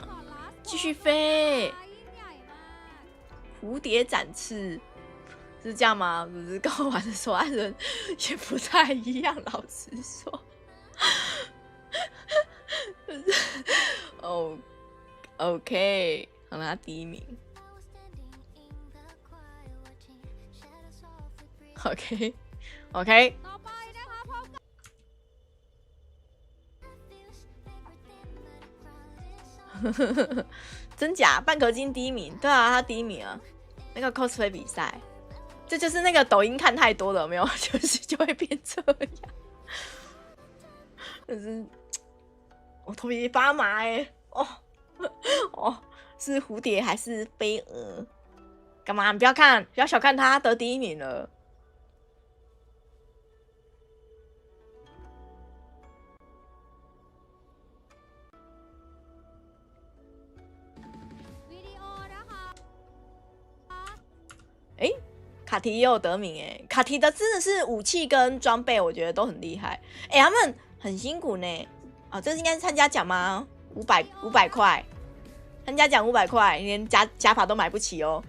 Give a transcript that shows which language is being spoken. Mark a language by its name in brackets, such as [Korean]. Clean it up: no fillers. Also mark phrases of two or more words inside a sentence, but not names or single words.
[Chinese] 继续飞，蝴蝶展翅， 是这样吗？不是跟我玩的手按人也不太一样，老实说。哦 ，OK， 好啦，第一名。OK， [Thai] ต่อไปนะคะพบ OK， กับ [Chinese] 真假？半壳金第一名，对啊，他第一名啊。那个 cosplay 比赛，这就是那个抖音看太多了，有没有？就会变这样。可是我头皮发麻哎，哦，是蝴蝶还是飞蛾？干嘛？你不要看，不要小看他，得第一名了。 [Thai] วิดีโอนะคะ [Chinese] 哎，卡提也有得名哎，卡提的真的是武器跟装备，我觉得都很厉害。哎，他们很辛苦呢。哦，这应该是参加奖吗？500块，参加奖500块，连假发都买不起哦。